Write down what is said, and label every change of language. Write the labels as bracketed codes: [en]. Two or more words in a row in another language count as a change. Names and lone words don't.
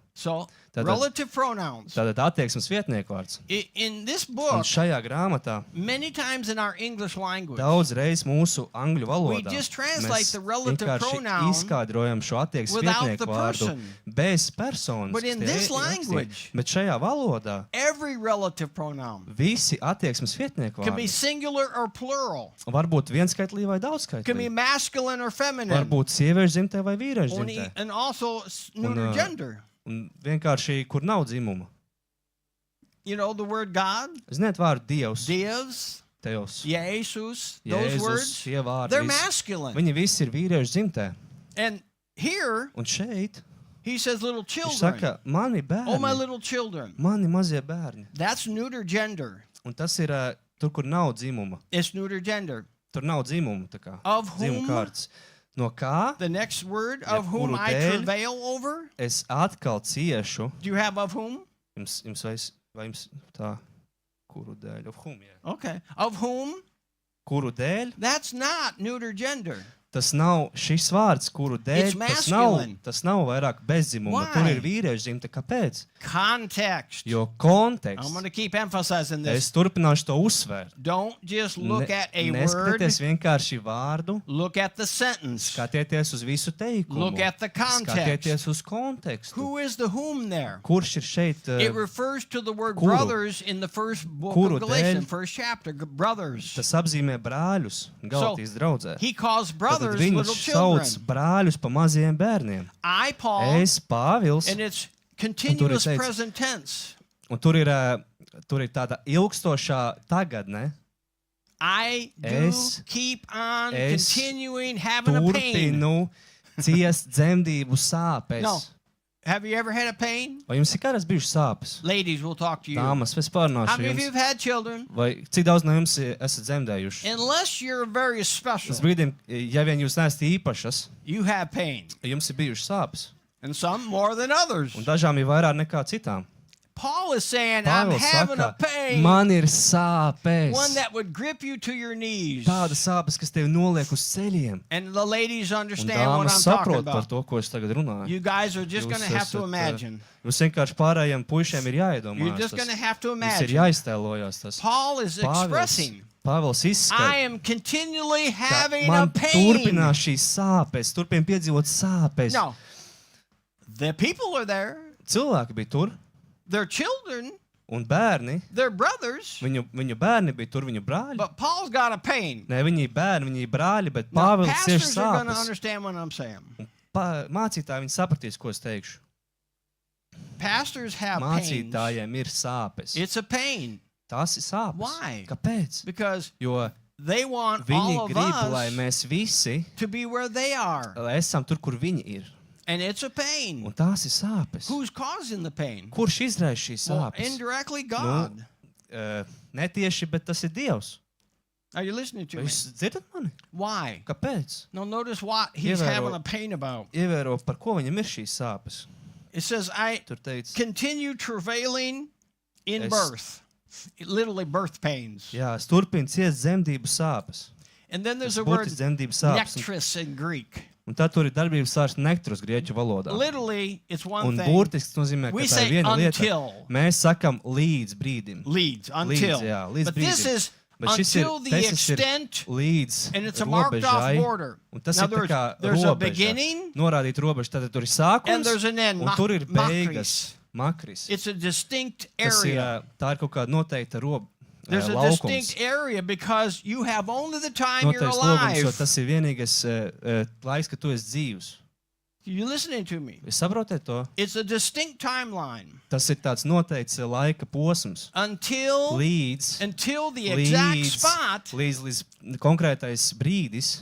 [en] So, [lv] Tātad- [en] relative pronouns. [lv] Tātad attieksmes vietnieku vārds. [en] In this [lv] Un [en] book, [lv] šajā grāmatā [en] many times in our English language, [lv] daudz reiz mūsu angļu [en] we [lv] valodā [en] just translate [lv] mēs [en] the relative [lv] vienkārši [en] pronoun [lv] izskaidrojam šo attieksmes [en] without [lv] vietnieku [en] the [lv] vārdu [en] person. [lv] bez personas. [en] But in [lv] kas [en] this [lv] tie ir rakstīti. [en] language- [lv] Bet šajā valodā [en] every relative pronoun [lv] visi attieksmes vietnieku [en] can be [lv] vārdi [en] singular or plural, [lv] var būt vienskaitlī vai [en] can be [lv] daudzskaitlī. [en] masculine or [lv] Var [en] feminine, [lv] būt sieviešu dzimtē vai vīriešu [en] only- [lv] dzimtē. [en] and also neuter gender. [lv] Un vienkārši, kur nav dzimuma. [en] You know the word God, [lv] Ziniet vārdu Dievs, Dievs, Tevs, [en] Jesus, those [lv] Jēzus, [en] words, [lv] šie vārdi. [en] they're [lv] Visi, [en] masculine. [lv] viņi visi ir vīriešu dzimtē. [en] And here, [lv] Un šeit [en] he says little [lv] viņš [en] children. [lv] saka, mani [en] Oh, my [lv] bērni, [en] little children. [lv] mani mazie bērni. [en] That's neuter gender. [lv] Un tas ir tur, kur nav dzimuma. [en] It's neuter gender. [lv] Tur nav dzimuma. Tā kā [en] Of [lv] dzimuma [en] whom? [lv] kārtas. No kā [en] The next word, [lv] Ja [en] of whom [lv] kuru [en] I [lv] dēļ? [en] travail over. [lv] es atkal ciešu? [en] Do you have of whom? [lv] Vai jums tā, kuru dēļ? [en] Of whom, jā. Okay. Of whom? [lv] Kuru dēļ? [en] That's not neuter gender. [lv] Tas nav šis vārds, kuru dēļ [en] It's [lv] tas nav vairāk bezdzimuma. [en] Why? [lv] Tur ir vīriešu dzimta. Kāpēc? [en] Context. [lv] Jo [en] I'm [lv] konteksts. [en] going to keep emphasizing this. [lv] Es turpināšu to uzsvērt. [en] Don't just look at a word. [lv] Neskatieties vienkārši vārdu, [en] Look at the sentence. [lv] skatieties uz visu teikumu. [en] Look at the context. [lv] Skatieties uz kontekstu. [en] Who is the whom there? [lv] Kurš ir šeit? [en] It refers to the word [lv] kuru? [en] brothers in the first book [lv] Kuru [en] of Galatians, [lv] dēļ? [en] first chapter. Brothers. [lv] Tas apzīmē brāļus Galatijas draudzē. [en] He calls [lv] Tad [en] brothers [lv] viņš [en] little [lv] sauc [en] children. [lv] brāļus pa maziem bērniem. [en] I, Paul, [lv] Es, Pāvils, [en] and it's continuous [lv] teikts- [en] present tense. [lv] un tur ir tāda ilgstošā tagadne. [en] I do [lv] Es- [en] keep on [lv] es [en] continuing having a pain. [lv] Turpinu ciest dzemdību sāpes. [en] No. Have you ever had a pain? [lv] Vai jums ir kādreiz bijušas sāpes? [en] Ladies, we'll talk to you. [lv] Dāmas, es [en] How [lv] pārnāšu [en] many of you [lv] jums. [en] have had children? [lv] Vai cik daudz no jums esat dzemdējuši? [en] Unless you're very special, [lv] Tas brīdim, ja vien jūs neesat īpašas, [en] you have pain. [lv] jums ir bijušas sāpes. [en] And some more than others. [lv] Un dažām ir vairāk nekā citām. [en] Paul is saying, I'm [lv] Pāvils [en] having a [lv] saka, [en] pain. [lv] man ir sāpes. [en] One that would grip you to your knees. [lv] Tādas sāpes, kas tevi noliek uz ceļiem. [en] And the ladies [lv] Un [en] understand what [lv] dāmas [en] I'm talking [lv] saprot par [en] about. [lv] to, ko es tagad runāju. [en] You guys are just going to have to imagine. [lv] Jūs vienkārši pārējiem puišiem ir [en] You're [lv] jāiedomājas. [en] just going to have to [lv] Jums ir [en] imagine. [lv] jāiztēlojas tas. [en] Paul is expressing, [lv] Pāvils [en] I [lv] izskata, [en] am continually [lv] ka [en] having a [lv] man [en] pain. [lv] turpinās šīs sāpes, turpin piedzīvot sāpes. [en] No. The people are there. [lv] Cilvēki bija tur, [en] Their children, [lv] un bērni, [en] their brothers. [lv] viņu bērni bija tur, viņu brāļi. [en] But Paul's got a pain. [lv] Nē, viņi ir bērni, viņi ir brāļi, bet [en] Now, [lv] Pāvils cieš [en] pastors are going to [lv] sāpes. [en] understand what I'm saying. [lv] Mācītāji, viņi sapratīs, ko es teikšu. [en] Pastors have pains. [lv] Mācītājiem ir sāpes. [en] It's a pain [lv] Tās ir sāpes. [en] Why? [lv] Kāpēc? [en] because [lv] Jo [en] they want [lv] viņi [en] all of [lv] grib, lai [en] us [lv] mēs visi [en] to be where they are. [lv] esam tur, kur viņi ir. [en] And it's a pain. [lv] Un tās ir sāpes. [en] Who's causing the pain? [lv] Kurš izraisa šīs [en] Well, [lv] sāpes? [en] indirectly, God. [lv] Netieši, bet tas ir Dievs. [en] Are you listening to [lv] Vai [en] me? [lv] jūs dzirdat mani? [en] Why? [lv] Kāpēc? [en] Now notice what he's [lv] Ievēro- [en] having a pain about. [lv] Ievēro, par ko viņam ir šīs sāpes. [en] It says, I [lv] Tur teica, [en] continue travailing in [lv] Es- [en] birth. Literally birth pains. [lv] jā, es turpinu ciest dzemdību sāpes. [en] And then there's [lv] Tas [en] a word [lv] burtiski dzemdību sāpes. [en] nectris in Greek. [lv] Un tad tur ir darbības vārds nektrus grieķu valodā. [en] Literally, it's one [lv] Un [en] thing. [lv] burtiski tas nozīmē, ka [en] We [lv] tā [en] say [lv] ir viena lieta. [en] until. [lv] Mēs sakam līdz brīdim. [en] Leads, until. [lv] jā, līdz [en] But this [lv] brīdim. [en] is [lv] Bet šis ir, [en] until the [lv] tas ir [en] extent, [lv] līdz [en] and it's a marked off [lv] robežai. [en] border. [lv] Un tas [en] Now [lv] ir tā kā [en] there's a [lv] robeža. [en] beginning [lv] Norādīt robežu. Tad tur ir [en] and [lv] sākums [en] there's an end. [lv] un tur ir Makris. beigas. Makris. [en] It's a distinct [lv] Tas ir, [en] area. [lv] tā ir kaut kāda noteikta [en] There's a [lv] laukums. [en] distinct area because you have only the time you're [lv] Noteikts logums, jo [en] alive. [lv] tas ir vienīgais laiks, kad tu esi dzīvs. [en] You listening to me? [lv] Jūs saprotat to? [en] It's a distinct timeline [lv] Tas ir tāds noteikts laika posms. [en] until [lv] Līdz [en] the exact spot [lv] līdz konkrētais brīdis,